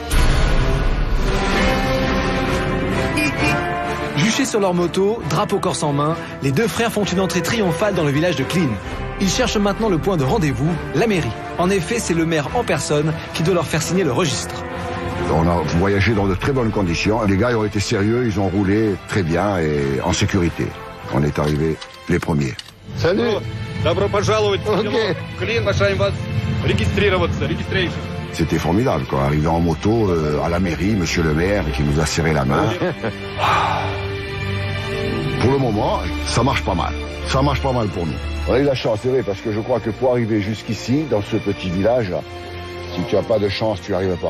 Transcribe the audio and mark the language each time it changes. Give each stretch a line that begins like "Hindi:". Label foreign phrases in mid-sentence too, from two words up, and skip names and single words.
French: Juchés sur leur moto, drapeau corse en main, les deux frères font une entrée triomphale dans le village de Klin. Ils cherchent maintenant le point de rendez-vous, la mairie. En effet, c'est le maire en personne qui doit leur faire signer le registre. On a voyagé dans de très bonnes conditions. Les gars ils ont été sérieux, ils ont roulé très bien et en sécurité. On est arrivés les premiers. Salut.
Russian: Добро пожаловать в Клин, желаем вас регистрироваться, registration.
French: C'était formidable, quoi. Arrivé en moto à la mairie, monsieur le maire qui nous a serré la main. Pour le moment, ça marche pas mal. Ça marche pas mal pour nous. On a eu la chance, c'est vrai, parce que je crois que pour arriver jusqu'ici, dans ce petit village, si tu n'as pas de chance, tu n'y arrives pas.